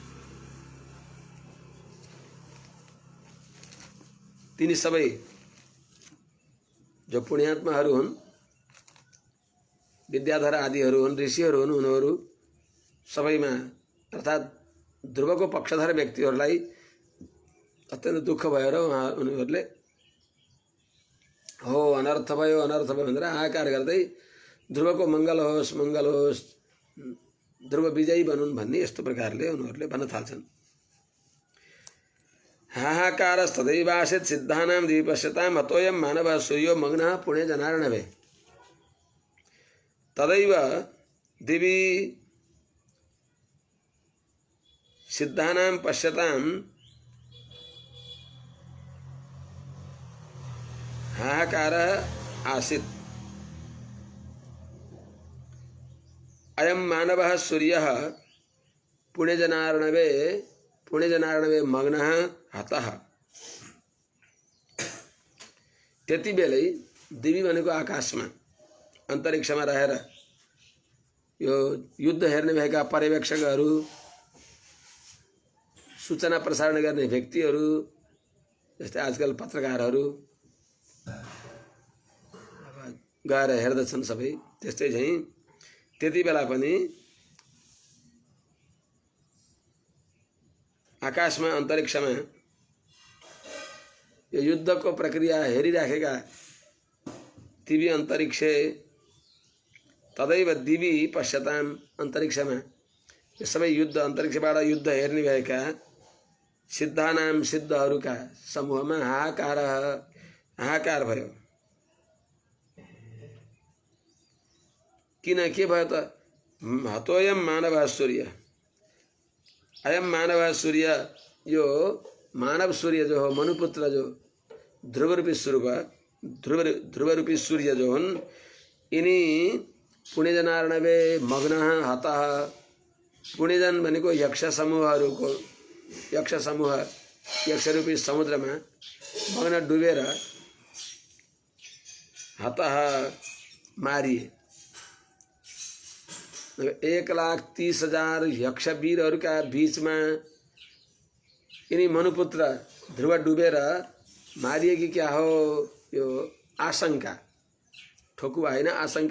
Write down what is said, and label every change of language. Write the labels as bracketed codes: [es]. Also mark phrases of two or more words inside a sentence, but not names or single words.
[ne] तिनी सबै जो पुण्यात्माहरू हुन्, विद्याधर आदिहरू हुन्, ऋषिहरू हुन्, उनीहरू सबैमा अर्थात् ध्रुवको पक्षधर व्यक्तिहरूलाई अत्यन्त दुःख भयो र उनीहरूले हो अनर्थ भयो भनेर हाहाकार गर्दै ध्रुवको मङ्गल होस् ध्रुव विजयी बनुन् भन्ने यस्तो प्रकारले उनीहरूले भन्न थाल्छन्। [sa] हाहाकारस्तदैवासीत् सिद्धानां दिवि पश्यताम् हतोऽयं मानवः सूर्यो मग्नः पुण्ये जनार्णवे। तदैव दिवि सिद्धानां पश्यताम् हाहाकारः आसीत्। अयं मानवः सूर्यः पुण्यजनार्णवे मग्नः हतः। [ne] त्यति बेलै दिवी भनेको आकाशमा अन्तरिक्षमा रहेर यो युद्ध हेर्ने भएका पर्यवेक्षकहरू, सूचना प्रसारण गर्ने व्यक्तिहरू जस्तै आजकल पत्रकारहरू गएर हेर्दछन् सबै, त्यस्तै चाहिँ त्यति बेला पनि आकाशमा अन्तरिक्षमा यो युद्धको प्रक्रिया हेरिराखेका [sa] दिवी अन्तरिक्षे तदैव दिवी पश्यताम् [ne] अन्तरिक्षमा यो सबै युद्ध अन्तरिक्षबाट युद्ध हेर्ने भएका सिद्धहरूका समूहमा हाहाकार भयो। किन के भयो त [sa] हतोऽयं मानवः सूर्य, अयम मानवः सूर्य [ne] यो मानव सूर्य जो हो मनुपुत्र जो ध्रुवरूपी सूर्य जो हुन् यिनी [sa] पुण्यजनार्णवे मग्नः हतः। [ne] पुण्यजन भनेको यक्ष समूह यक्षरूपी समुद्रमा मग्न डुबेर हतः मारिए। 1,30,000 यक्षवीरहरूका बीचमा यिनी मनुपुत्र ध्रुव डुबेर मारिएकी क्या हो, यो आशंका, ठोकुवा होइन आशंका।